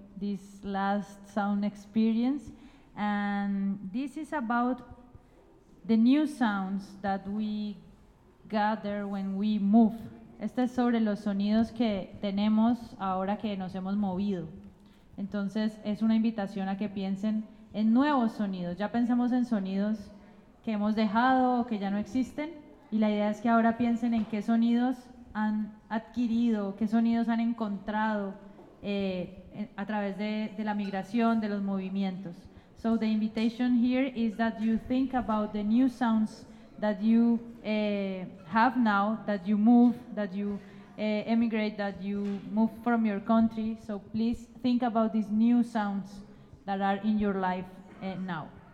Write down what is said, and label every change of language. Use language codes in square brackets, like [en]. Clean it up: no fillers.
[en] this last sound experience, and this is about the new sounds that we gather when we move. [es] Este es sobre los sonidos que tenemos ahora que nos hemos movido. Entonces, es una invitación a que piensen en nuevos sonidos. Ya pensamos en sonidos que hemos dejado o que ya no existen, y la idea es que ahora piensen en qué sonidos han adquirido, qué sonidos han encontrado a través de la migración, de los movimientos. [en] So the invitation here is that you think about the new sounds that you have now, that you move, that you emigrate, that you move from your country. So please think about these new sounds that are in your life now.